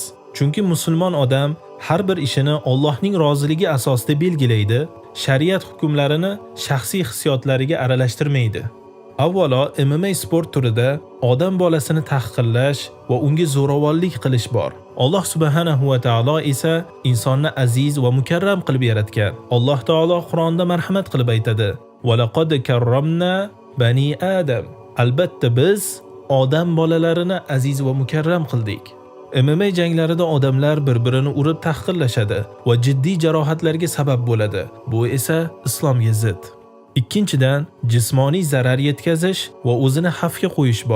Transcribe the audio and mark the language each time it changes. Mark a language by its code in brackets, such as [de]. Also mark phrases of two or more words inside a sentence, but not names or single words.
[uz] Chunki musulmon odam har bir ishini Allohning roziligi asosida belgilaydi, shariat hukmlarini shaxsiy hissiyotlariga aralashtirmaydi. Avvalo, MMA sport turida odam bolasini tahqirlash va unga zo'ravonlik qilish bor. Alloh subhanahu va taolo esa insonni aziz va mukarram qilib yaratgan. Alloh taolo Qur'onda marhamat qilib aytadi: [ar] "ولقد كرمنا بني آدم." [uz] Albatta biz odam bolalarini aziz va mukarram qildik. MMA janglarida odamlar bir-birini urib tahqirlashadi va jiddiy jarohatlarga sabab bo'ladi. Bu esa islomga zid. Ikkinchidan, jismoniy zarar yetkazish va o'zini xavfga qo'yish bor.